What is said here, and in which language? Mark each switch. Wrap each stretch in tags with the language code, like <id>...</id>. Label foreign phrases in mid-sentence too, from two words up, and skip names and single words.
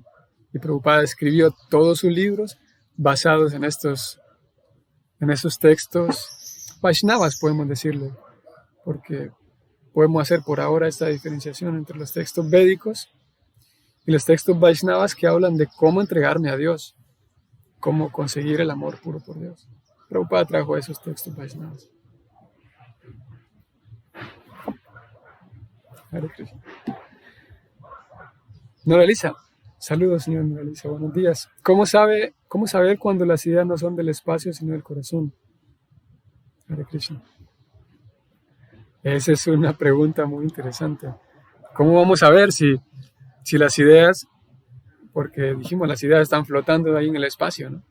<es>Y Prabhupada escribió todos sus libros basados en esos textos Vaishnavas, podemos decirlo, porque podemos hacer por ahora esta diferenciación entre los textos védicos y los textos Vaishnavas que hablan de cómo entregarme a Dios, cómo conseguir el amor puro por Dios. Prabhupada trajo esos textos Vaishnavas. Hare Krishna. Noralisa, saludos, señor Noralisa, buenos días. ¿Cómo saber cuando las ideas no son del espacio sino del corazón? Hare Krishna. Esa es una pregunta muy interesante. ¿Cómo vamos a ver si las ideas, porque dijimos las ideas están flotando ahí en el espacio, ¿no?</es>